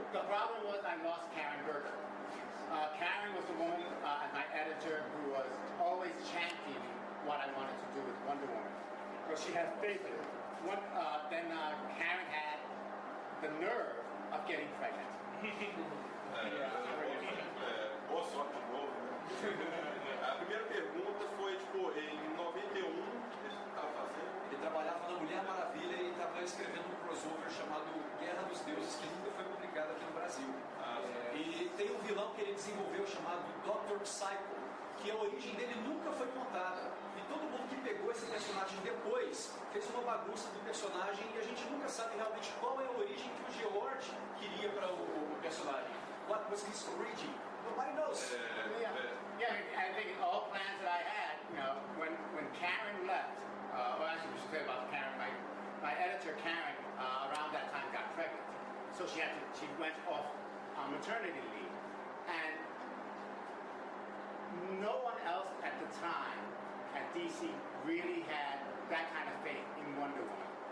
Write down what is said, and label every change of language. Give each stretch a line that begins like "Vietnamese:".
English: The problem was I lost Karen Berger. Karen was the woman, my editor, who was always championing what I wanted to do with Wonder Woman. Because she had faith in it. Then Karen had the nerve of getting pregnant.
Portuguese: Boa sorte de novo, né? A primeira pergunta foi, tipo, em 91, o que ele estava fazendo? Ele trabalhava na Mulher Maravilha e estava escrevendo um crossover chamado Guerra dos Deuses, que nunca foi publicado aqui no Brasil. E tem um vilão que ele desenvolveu chamado Dr. Psycho, que a origem dele nunca foi contada. E todo mundo que pegou esse personagem depois fez uma bagunça do personagem e a gente nunca sabe realmente qual é a origem que o George queria para o personagem.
English: What was his origin? Nobody knows. I think all plans that I had, when Karen left, well, actually we should say about Karen, my editor Karen, around that time got pregnant. So she went off on maternity leave. And no one else at the time at DC really had that kind of faith in Wonder Woman.